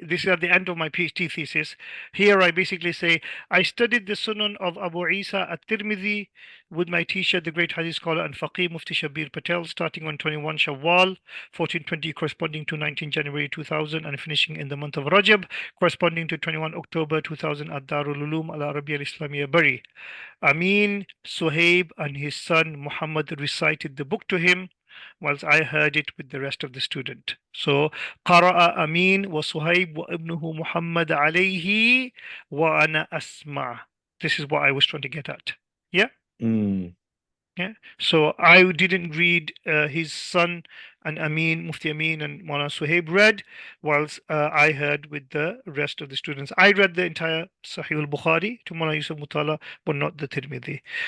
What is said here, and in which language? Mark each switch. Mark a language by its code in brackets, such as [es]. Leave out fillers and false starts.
[en] This is at the end of my PhD thesis. Here I basically say, I studied the Sunan of Abu Isa at Tirmizi with my teacher, the great Hadith scholar and Faqih Mufti Shabir Patel, starting on 21 Shawwal, 1420, corresponding to 19 January 2000, and finishing in the month of Rajab, corresponding to 21 October 2000 at Darul Ulum al Arabiya al Islamiyya Bari. Amin, Suhaib, and his son Muhammad recited the book to him, whilst I heard it with the rest of the student. So, [ar] قرأ أمين وصهيب وابنه محمد عليه وأنا أسمع. [en] This is what I was trying to get at. Yeah? Mm. Yeah. So I didn't read his son and Amin, Mufti Amin and Mawlana Suhaib read, whilst I heard with the rest of the students. I read the entire Sahih al-Bukhari to Mawlana Yusuf Mutala, but not the Tirmidhi.